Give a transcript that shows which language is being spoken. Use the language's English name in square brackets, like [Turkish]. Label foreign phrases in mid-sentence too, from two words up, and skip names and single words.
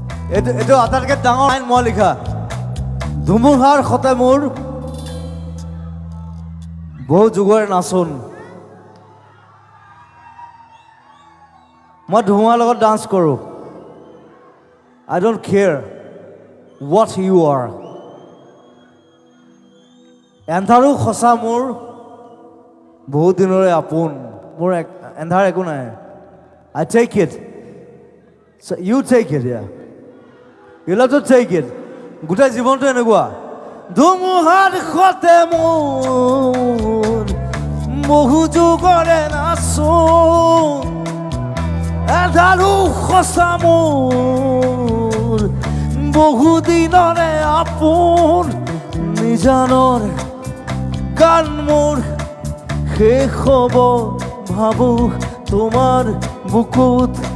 [Assamese] এইটো আটাইতকৈ ডাঙৰ লাইন মই লিখা ধুমুহাৰ সতে মোৰ বহুযুগৰে নাচোন মই ধুমুহাৰ লগত ডান্স কৰোঁ [English] I don't care what you are [Assamese] এন্ধাৰো সঁচা মোৰ বহুত দিনৰে আপোন মোৰ এন্ধাৰ একো নাই I [English] take it so you take it yeah you have to take it [Assamese] গোটেই জীৱনটো এনেকুৱা ধুমুহাৰ সতে মোৰ বহুযুগৰে নাচোন এন্ধাৰো সঁচা মোৰ বহুদিনৰে আপোন নিজানৰ গান মোৰ শেষ হ'ব ভাবো তোমাৰ বুকুত